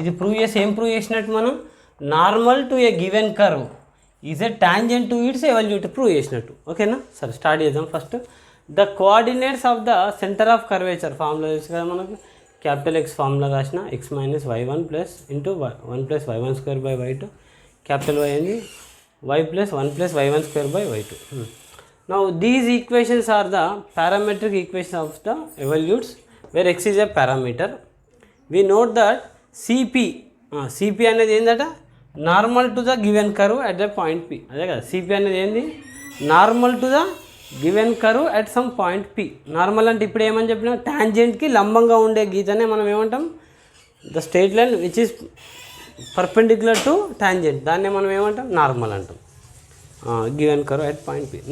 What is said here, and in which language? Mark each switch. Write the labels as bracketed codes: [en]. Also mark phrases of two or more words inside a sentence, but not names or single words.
[te] ఇది ప్రూవ్ చేసి ఏం ప్రూవ్ చేసినట్టు మనం [en] normal to a given curve is a tangent to its evolute [te] ప్రూవ్ చేసినట్టు, ఓకేనా. సరే స్టార్ట్ చేద్దాం. [en] first the coordinates of the centre of curvature formula [te] తెలుసు కదా మనకు, [en] capital X formula రాసిన x - y1 plus into 1 + y1² y2, capital Y ఏంది y + 1 + y1² y2. Now these equations are the parametric equations of the evolutes where x is a parameter. We note that CP [te] అనేది ఏందట [en] normal to the given curve at the point P. [te] అదే కదా [en] CP [te] అనేది ఏంది [en] normal to the given curve at some point P. [te] నార్మల్ అంటే ఇప్పుడు ఏమని చెప్పినా టాంజెంట్కి లంబంగా ఉండే గీతనే మనం ఏమంటాం [en] the straight line which is perpendicular to tangent, [te] దాన్నే మనం ఏమంటాం నార్మల్ అంటాం [en] given curve at point P.